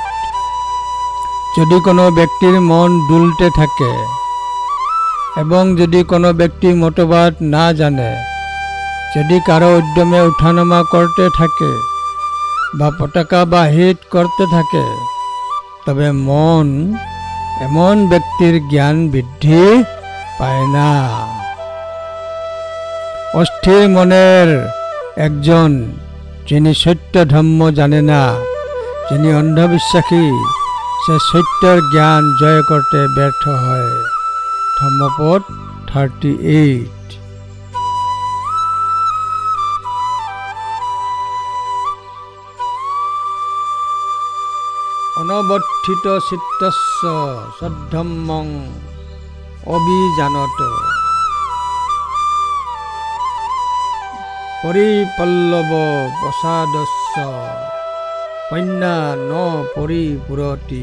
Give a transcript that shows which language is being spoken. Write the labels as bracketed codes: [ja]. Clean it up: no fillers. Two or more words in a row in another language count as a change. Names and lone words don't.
[bn] যদি কোনো ব্যক্তির মন দুলতে থাকে এবং যদি কোনো ব্যক্তি মতবাদ না জানে, যদি কারো উদ্যমে উঠানামা করতে থাকে বা পতাকা বাহিত করতে থাকে, তবে মন এমন ব্যক্তির জ্ঞান বৃদ্ধি পায় না। অস্থির মনের একজন, যিনি সত্য ধর্ম জানে না, যিনি অন্ধবিশ্বাসী, সে সত্যের জ্ঞান জয় করতে ব্যর্থ হয়। ধম্মপদ 38। [pi] অনবর্তিত চিত্তস্য সদ্ধম্মং অভিজানত পরিপল্লব প্রসাদস্য পন্যা ন পরিপুরতি।